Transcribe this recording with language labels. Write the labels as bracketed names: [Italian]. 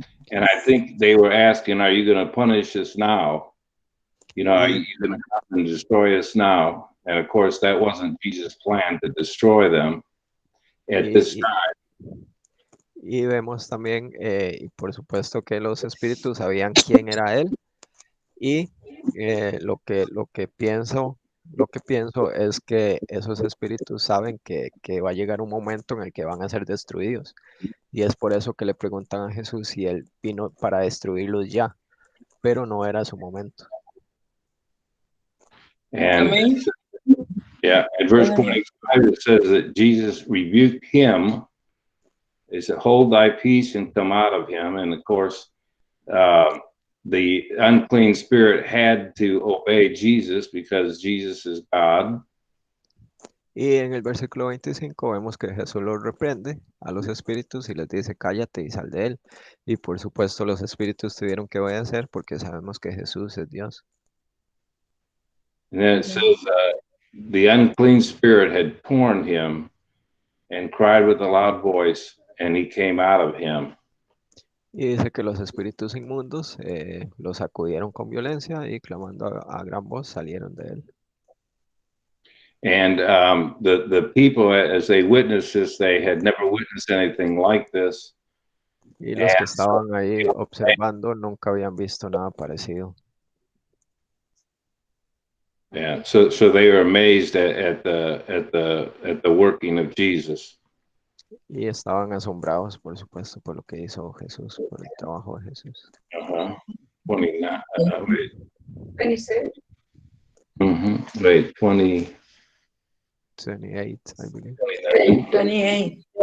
[English] And I think they were asking, "Are you going to punish us now? You know, are you going to come and destroy us now?" And of course, that wasn't Jesus' plan to destroy them at this time. [Spanish] Y vemos también, y por supuesto que los espíritus sabían quién era él. Y lo que pienso es que esos espíritus saben que va a llegar un momento en el que van a ser destruidos. Y es por eso que le preguntan a Jesús si él vino para destruirlos ya, pero no era su momento. [English] And [Spanish] Amén. [English] yeah, in verse 25, it says that Jesus rebuked him. He said, "Hold thy peace and come out of him." And of course, the unclean spirit had to obey Jesus because Jesus is God. [Spanish] Y en el versículo 25 vemos que Jesús los reprende a los espíritus y les dice, cállate y sal de él. Y por supuesto los espíritus tuvieron que obedecer porque sabemos que Jesús es Dios. [English] And then it says, the unclean spirit had torn him and cried with a loud voice, and he came out of him. [Spanish] Y dice que los espíritus inmundos los sacudieron con violencia y clamando a gran voz salieron de él. [English] And the people, as they witnessed this, they had never witnessed anything like this. [Spanish] Y los que estaban ahí observando nunca habían visto nada parecido. [English] Yeah, so they were amazed at the working of Jesus. [Spanish] Y estaban asombrados, por supuesto, por lo que hizo Jesús, por el trabajo de Jesús. [English] 29. Wait. 26. Wait, 20. 28, I believe. 28.